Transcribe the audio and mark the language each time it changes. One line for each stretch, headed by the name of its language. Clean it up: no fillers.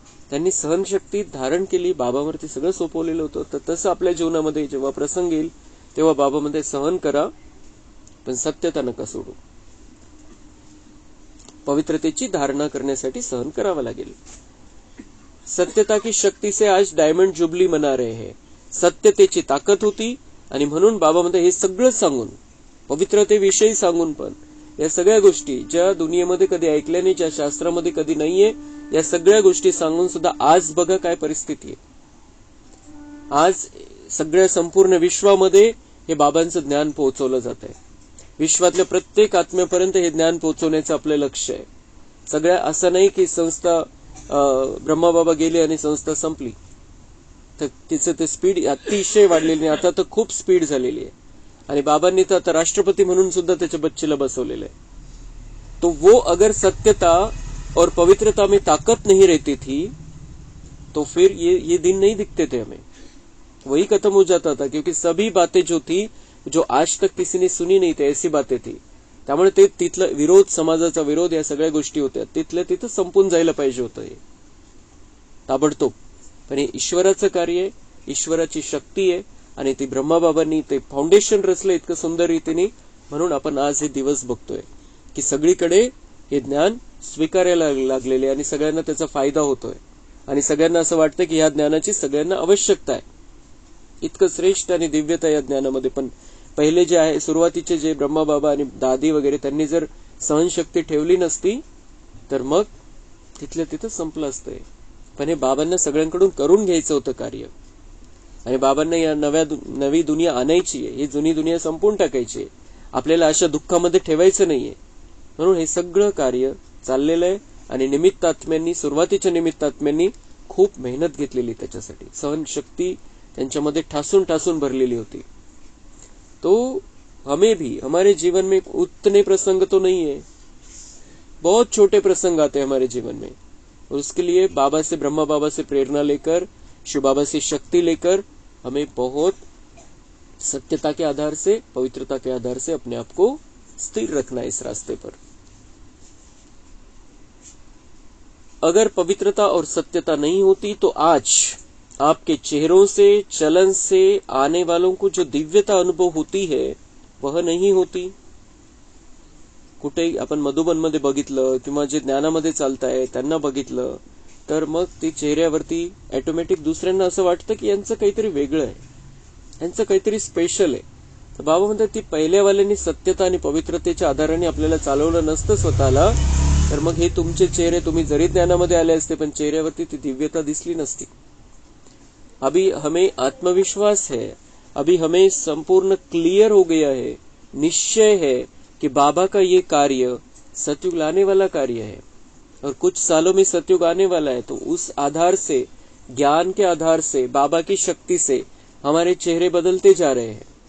Marathi: त्यांनी सहनशक्ती धारण केली, बाबावरती सगळं सोपवलेलं होतं. तर तसं आपल्या जीवनामध्ये जेव्हा प्रसंग येईल तेव्हा बाबा म्हणते सहन करा, पण सत्यता नका सोडू. पवित्रतेची धारणा करण्यासाठी सहन करावं लागेल.
Hindi: सत्यता की शक्ती से आज डायमंड जुबली मना रहे हैं.
Marathi: सत्यतेची ताकद होती आणि म्हणून बाबा म्हणते हे सगळं सांगून, पवित्रतेविषयी सांगून पण, या सगळ्या गोष्टी ज्या दुनियेमध्ये कधी ऐकल्या नाही, ज्या शास्त्रामध्ये कधी नाहीये, या सगळ्या गोष्टी सांगून सुद्धा आज बघा काय परिस्थिती आहे. आज सगळ्या संपूर्ण विश्वामध्ये हे बाबांचं ज्ञान पोहोचवलं जात आहे. विश्वातल्या प्रत्येक आत्म्यापर्यंत हे ज्ञान पोहोचवण्याचं आपलं लक्ष आहे. सगळ्या असं नाही की संस्था ब्रह्माबाबा गेले आणि संस्था संपली, तर तिचं ते स्पीड अतिशय वाढलेली आहे. आता तर खूप स्पीड झालेली आहे आणि बाबांनी तर आता राष्ट्रपती म्हणून सुद्धा त्याच्या बच्चेला बसवलेलं आहे.
Hindi: तो वो अगर सत्यता और पवित्रता में ताकत नहीं रहती थी तो फिर ये दिन नहीं दिखते थे हमें, वही खत्म हो जाता था. क्योंकि सभी बातें जो थी, जो आज तक किसी ने सुनी नहीं थी, ऐसी बातें थी.
Marathi: त्यामुळे ते तिथलं विरोध, समाजाचा विरोध, या सगळ्या गोष्टी होत्या, तिथल्या तिथं संपून जायला पाहिजे होतं हे ताबडतोब. पण हे ईश्वराचं कार्य आहे, ईश्वराची शक्ती आहे आणि ती ब्रह्माबाबांनी ते फाउंडेशन रचलं इतकं सुंदर रीतीने. म्हणून आपण आज हे दिवस बघतोय की सगळीकडे हे ज्ञान स्वीकारायला लागलेले आणि सगळ्यांना त्याचा फायदा होतोय आणि सगळ्यांना असं वाटतं की ह्या ज्ञानाची सगळ्यांना आवश्यकता आहे. इतकं श्रेष्ठ आणि दिव्यता या ज्ञानामध्ये. पण पहिले जे आहे, सुरुवातीचे जे ब्रह्माबाबा आणि दादी वगैरे, त्यांनी जर सहनशक्ती ठेवली नसती तर मग तिथल्या तिथं संपलं असतंय. पण हे बाबांना सगळ्यांकडून करून घ्यायचं होतं कार्य आणि बाबांना या नवी दुनिया आणायची आहे, ही जुनी दुनिया संपून टाकायची आहे. आपल्याला अशा दुःखामध्ये ठेवायचं नाहीये. म्हणून हे सगळं कार्य चाललेलं आहे आणि निमित्तात्म्यांनी, सुरुवातीच्या निमित्तात्म्यांनी खूप मेहनत घेतलेली त्याच्यासाठी. सहनशक्ती त्यांच्यामध्ये ठासून ठासून भरलेली होती.
Hindi: तो हमें भी हमारे जीवन में उतने प्रसंग तो नहीं है, बहुत छोटे प्रसंग आते हैं हमारे जीवन में. और उसके लिए बाबा से, ब्रह्मा बाबा से प्रेरणा लेकर, शिव बाबा से शक्ति लेकर हमें बहुत सत्यता के आधार से, पवित्रता के आधार से अपने आप को स्थिर रखना है इस रास्ते पर. अगर पवित्रता और सत्यता नहीं होती तो आज आपके चेहरों से, चलन से आने वालों को जो दिव्यता अनुभव होती है वह नहीं होती.
Marathi: कुठेही आपण मधुबनमध्ये बघितलं किंवा जे ज्ञानामध्ये चालताय त्यांना बघितलं तर मग ती चेहऱ्यावरती ऑटोमॅटिक दुसऱ्यांना असं वाटतं की यांचं काहीतरी वेगळं आहे, यांचं काहीतरी स्पेशल आहे. तर बाबा म्हणतात ती पहिल्यावाल्यांनी सत्यता आणि पवित्रतेच्या आधाराने आपल्याला चालवलं नसतं स्वतःला, तर मग हे तुमचे चेहरे, तुम्ही जरी ज्ञानामध्ये आले असते पण चेहऱ्यावरती ती दिव्यता दिसली नसती.
Hindi: अभी हमें आत्मविश्वास है, अभी हमें संपूर्ण क्लियर हो गया है, निश्चय है कि बाबा का ये कार्य सतयुग लाने वाला कार्य है और कुछ सालों में सतयुग आने वाला है. तो उस आधार से, ज्ञान के आधार से, बाबा की शक्ति से हमारे चेहरे बदलते जा रहे हैं.